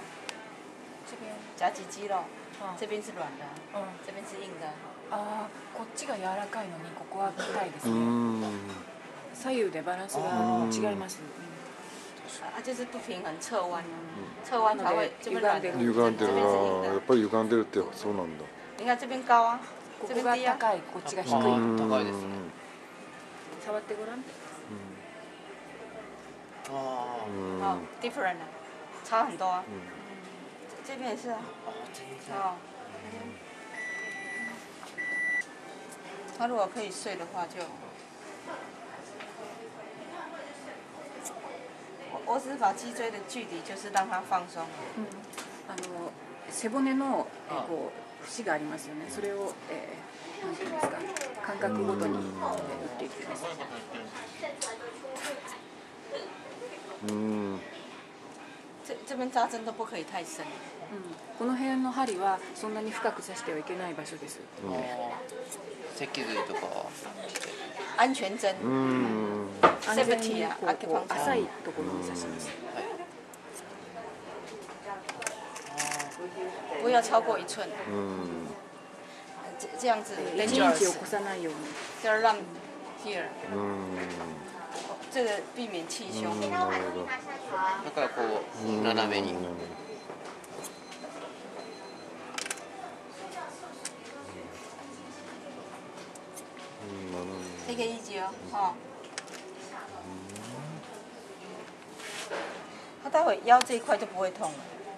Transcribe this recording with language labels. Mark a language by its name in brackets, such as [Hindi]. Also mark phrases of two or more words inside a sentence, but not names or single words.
[Chinese] 这边夹几肌肉，这边是软的，这边是硬的。 [Japanese] こっちが柔らかいのにここは硬いですね。左右でバランスが違います。 [Chinese] 啊，就是不平衡，侧弯，侧弯才会这边软。歪 [Japanese] 歪んでる。ああ、やっぱり歪んでるってそうなんだ。 [Chinese] 你看这边高啊， [Japanese] ここが [Chinese] 这边低啊。 [Japanese] 高い、こっちが低い。高いですね。触ってごらん。あ [Chinese] 哦，different 啊，差很多啊。这边也是啊。哦。他如果可以睡的话就。我只是把脊椎的距离，就是让它放松。 [Japanese] 背骨のこう節がありますよね。それをなんていうんですか、感覚ごとに打っていきます。 [Chinese] 这边扎针都不可以太深。 [Japanese] この辺の針はそんなに深く刺してはいけない場所です。脊髄とかは [Chinese] 安全针。 [Japanese] 安全にこう浅いところに刺します。 [Chinese] 不要超过1寸。这样子 [Japanese] 1 インチを越さないように。 [Chinese] 就要让 here。这个避免气胸。 [Japanese] だからこう斜めに。 [Chinese] 这个一级哦。他待会腰这一块就不会痛了。